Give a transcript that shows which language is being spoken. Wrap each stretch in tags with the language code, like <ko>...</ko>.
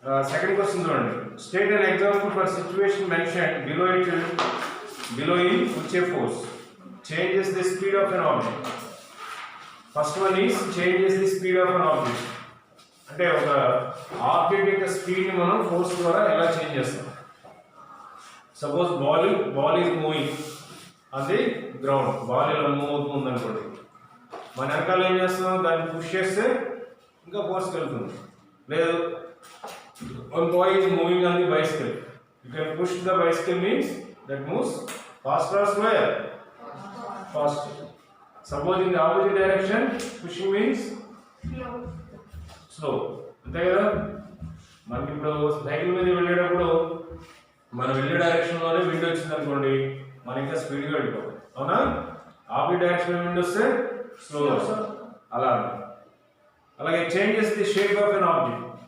<en>Second question చూడండి. State an example for situation mentioned below in which a force changes the speed of an object. First one is changes the speed of an object.</en> <te>అంటే ఒక object యొక్క speed ని మనం force ద్వారా ఎలా change చేస్తాం?</te> <en>Suppose ball is moving on the ground.</en> <te>Ball ఇలా move అవుతుంది అనుకోండి. మన వెనకాల ఏం చేస్తున్నాం? దాన్ని పుష్ చేస్తే ఇంకా ఫోర్స్ వెళ్తుంది.</te> <en>లేదు, one boy is moving on the bicycle. You can push the bicycle means that moves faster or slower? Faster. Suppose in the opposite direction, pushing means slow.</en> <te>అంతే కదా? మనకి ఇప్పుడు సైకిల్ మీద వెళ్ళేటప్పుడు మనం వెళ్ళే డైరెక్షన్లోనే విండ్ వచ్చింది అనుకోండి, మనం ఇంకా స్పీడ్గా వెళ్ళిపోతాం. అవునా? ఆపోజిట్ డైరెక్షన్ విండ్ వస్తే స్లోగా వస్తాం. అలా అలాగే</te> <en>Changes the shape of an object.</en>